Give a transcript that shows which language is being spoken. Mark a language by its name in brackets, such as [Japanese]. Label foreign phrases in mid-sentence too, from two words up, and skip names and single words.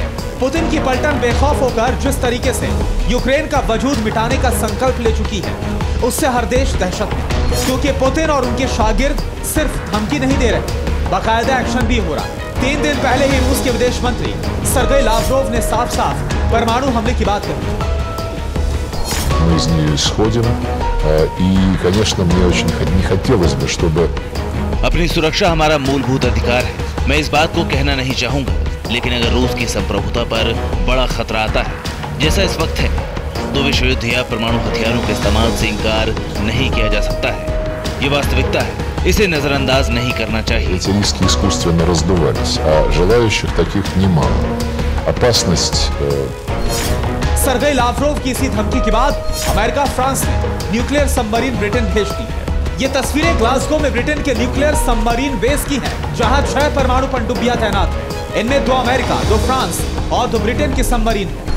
[Hindi] पुतिन की पलटन बेखौफ होकर जिस तरीके से यूक्रेन का वजूद मिटाने का संकल्प ले चुकी है, उससे हर देश दहशत में है। क्योंकि पुतिन और उनके शागिर्द सिर्फ धमकी नहीं दे रहे, बाकायदा एक्शन भी हो रहा है। 3 दिन पहले ही रूस के विदेश मंत्री सर्गेई लावरोव ने साफ साफ परमाणु हमले की बात कही। [Russian] Мы из нее исходим, и, конечно, мне очень не хотелось бы, чтобы... [Hindi] अपनी सुरक्षा हमारा मूलभूत अधिकार है। मैं इस बात को कहना नहीं चाहूंगा, लेकिन अगर रूस की संप्रभुता पर बड़ा खतरा आता है, जैसा इस वक्त है, तो विश्व युद्ध या परमाणु हथियारों के इस्तेमाल से इनकार नहीं किया जा सकता है। ये वास्तविकता है, इसे नजरअंदाज नहीं करना चाहिए। [Russian] Эти риски искусственно раздувались, а желающих таких немало. Опасность... [Hindi] सर्गेई लावरोव की इसी धमकी के बाद अमेरिका, फ्रांस ने [English] nuclear submarine [Hindi] ब्रिटेन भेज दी है। ये तस्वीरें ग्लासगो में ब्रिटेन के [English] nuclear submarine base [Hindi] की हैं, जहां 6 परमाणु पनडुब्बियां तैनात हैं। इनमें 2 अमेरिका, 2 फ्रांस और 2 ब्रिटेन की सबमरीन है।